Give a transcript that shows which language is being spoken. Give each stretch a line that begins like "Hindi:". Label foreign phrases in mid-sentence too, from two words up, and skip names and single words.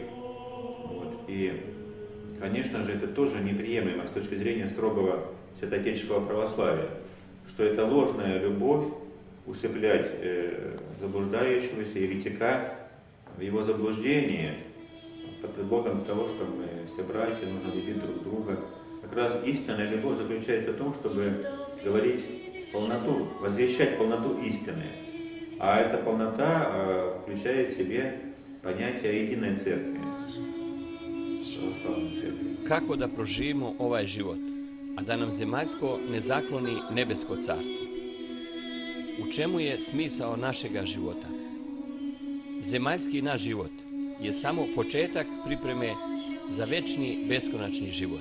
Russian: Вот, и, конечно же, это тоже неприемлемо с точки зрения строгого святоотеческого православия, что это ложная любовь усыплять заблуждающегося еретика в его заблуждении под предлогом того, что мы все братья, нужно любить друг друга. Как раз истинная любовь заключается в том, чтобы говорить полноту, возвещать полноту истины. А эта полнота включает в себе понятие о единой церкви, православной церкви.
Serbian: Kako da proživimo ovaj život, a da nam zemaljsko ne zakloni nebesko carstvo? U čemu je smisao našega života? Zemaljski naš život je samo početak pripreme za večni beskonačni život.